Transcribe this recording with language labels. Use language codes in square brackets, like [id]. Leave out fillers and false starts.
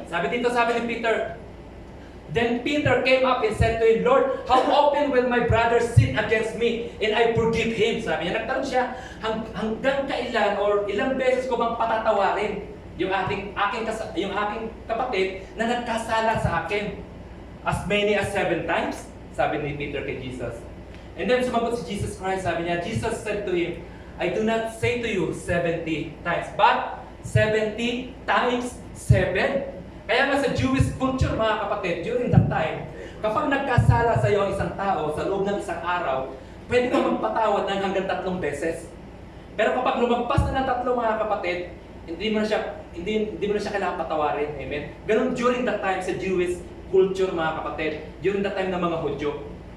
[tl] Sabi ni Peter, [en] Then Peter came up and said to him, Lord, how often will my brother sin against me and I forgive him? [tl] Sabi niya, nagtanong siya, hanggang kailan or ilang beses ko bang patatawarin yung aking kapatid na nagkasala sa akin? [en] As many as 7 times? [tl] Sabi ni Peter kay Jesus. [en] And then [tl] sumagot si Jesus Christ, sabi niya, [en] Jesus said to him, I do not say to you 70 times, but 70 times 7. [tl] Kaya nga sa Jewish culture, mga kapatid, [en] during that time, [tl] kapag nagkasala sa iyo ang isang tao sa loob ng isang araw, pwede ka magpatawad ng hanggang 3 beses. Pero kapag lumagpas na ng 3, mga kapatid, hindi mo na siya kailangan patawarin. Amen? Ganun [en] during that time [tl] sa Jewish culture, mga kapatid, during that time ng mga Hudyo.